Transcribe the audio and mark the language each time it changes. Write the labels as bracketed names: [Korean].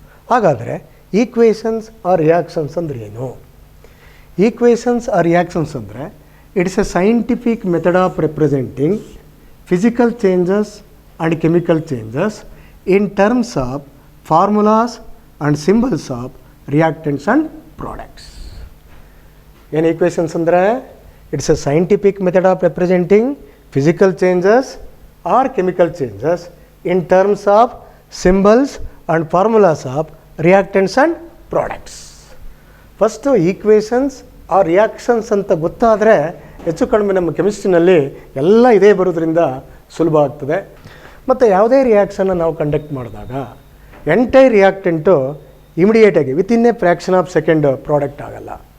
[Kannada] ಹಾಗಾದರೆ [English] equations ಆ reactions [Kannada] ಅಂದರೆ ಏನು? [English] equations ಆ reactions [Kannada] ಅಂದರೆ [English] It's a scientific method of representing physical changes and chemical changes in terms of formulas and symbols of reactants and products. [Kannada] ಏನು equations ಅಂದರೆ? [English] It's a scientific method of representing physical changes or chemical changes in terms of symbols and formulas of reactants and products. First equations ಆ reactions [Kannada] ಅಂತ ಗೊತ್ತಾದರೆ ಹೆಚ್ಚು ಕಡಿಮೆ ನಮ್ಮ ಕೆಮಿಸ್ಟ್ರಿನಲ್ಲಿ ಎಲ್ಲ ಇದೇ ಬರೋದ್ರಿಂದ ಸುಲಭ ಆಗ್ತದೆ. ಮತ್ತು ಯಾವುದೇ [English] ರಿಯಾಕ್ಷನ್ನ [Kannada] ನಾವು [English] conduct [Kannada] ಮಾಡಿದಾಗ [English] entire reactant ಇಮಿಡಿಯೇಟಾಗಿ within a fraction of second product [Kannada] ಆಗಲ್ಲ.